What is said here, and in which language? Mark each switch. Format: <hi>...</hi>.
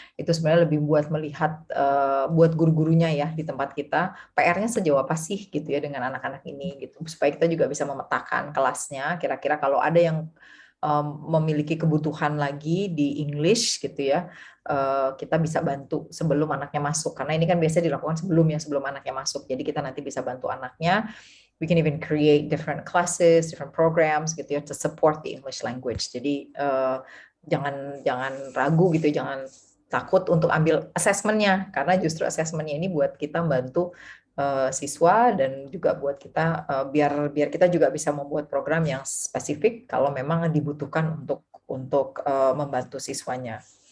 <id>Itu sebenarnya lebih buat melihat buat guru-gurunya ya di tempat kita PR-nya sejauh apa sih gitu ya dengan anak-anak ini gitu, supaya kita juga bisa memetakan kelasnya. Kira-kira kalau ada yang memiliki kebutuhan lagi di English gitu ya, kita bisa bantu sebelum anaknya masuk, karena ini kan biasanya dilakukan sebelum anaknya masuk, jadi kita nanti bisa bantu anaknya.</id> <en>We can even create different classes, different programs</en> <id>gitu ya</id> <en>to support the English language.</en> <id>Jadi jangan ragu gitu, jangan takut untuk ambil assessment-nya, karena justru assessment-nya ini buat kita bantu siswa dan juga buat kita biar kita juga bisa membuat program yang spesifik kalau memang dibutuhkan untuk membantu siswanya.</id>